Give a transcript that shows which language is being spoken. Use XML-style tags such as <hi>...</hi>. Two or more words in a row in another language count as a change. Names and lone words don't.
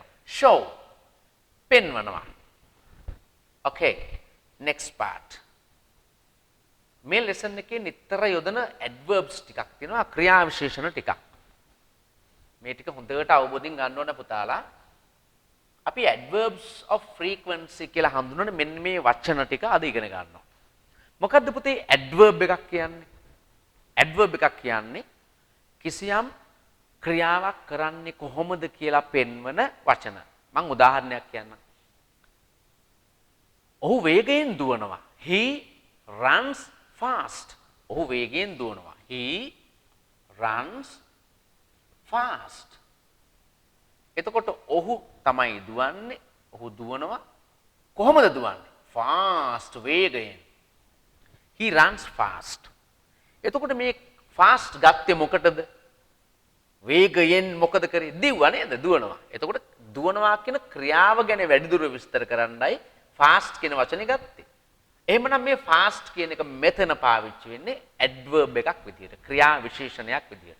<en>show පෙන්වනවා. okay next part.</en> <si>මේ lesson එකේ නිතර යොදන adverbs ටිකක් තියෙනවා ක්‍රියා විශේෂණ ටිකක්. මේ ටික හොඳට අවබෝධයෙන් ගන්න ඕන පුතාලා. අපි</si> <en>adverbs of frequency</en> <si>කියලා හඳුන්වන මෙන්න මේ වචන ටික අද ඉගෙන ගන්නවා. මොකද්ද පුතේ adverb එකක් කියන්නේ? adverb එකක් කියන්නේ කිසියම් ක්‍රියාවක් කරන්නේ කොහොමද කියලා පෙන්වන වචන. මම උදාහරණයක් කියන්නම්. ඔහු වේගයෙන් දුවනවා.</si> <en>He runs fast.</en> <si>ඔහු වේගයෙන් දුවනවා.</si> <en>He runs fast.</en> <si>එතකොට ඔහු තමයි දුවන්නේ. ඔහු දුවනවා. කොහොමද දුවන්නේ? fast වේගයෙන්.</si> <en>He runs fast.</en> <si>එතකොට මේ fast ගත්තේ මොකටද? වේගයෙන් මොකද කරේ? දිව්වා නේද? දුවනවා. එතකොට දුවනවා කියන ක්‍රියාව ගැන වැඩිදුර විස්තර කරන්නයි fast කියන වචනේ ගත්තේ. එහෙමනම් මේ fast කියන එක මෙතන පාවිච්චි වෙන්නේ adverb එකක් විදියට, ක්‍රියා විශේෂණයක් විදියට.</si>